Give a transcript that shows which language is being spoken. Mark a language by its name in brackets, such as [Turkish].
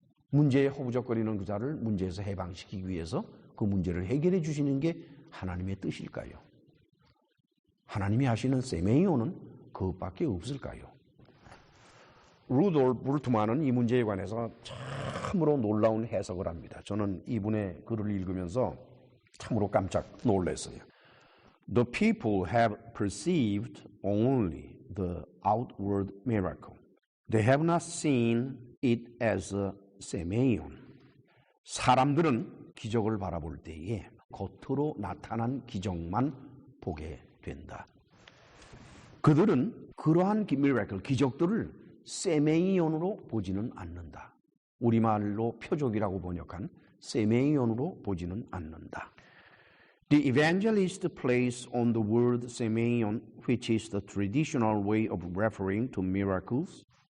[Korean] 문제에 허우적거리는 그 자를 문제에서 해방시키기 위해서 그 문제를 해결해 주시는 게 하나님의 뜻일까요? 하나님이 하시는 세메이오는 그것밖에 없을까요? 루돌프 불트만은 이 문제에 관해서 참으로 놀라운 해석을 합니다. 저는 이분의 글을 읽으면서 참으로 깜짝 놀랐어요. [English] The people have perceived only the outward miracle. They have not seen it as a 세메이온. [Korean] 사람들은 기적을 바라볼 때에 겉으로 나타난 기적만 보게 된다. 그들은 그러한 미라클, 기적들을 세메이온으로 보지는 않는다. 우리말로 표적이라고 번역한 세메이온으로 보지는 않는다. [English] The evangelist plays on the word 세메이온, which is the traditional way of referring to miracles.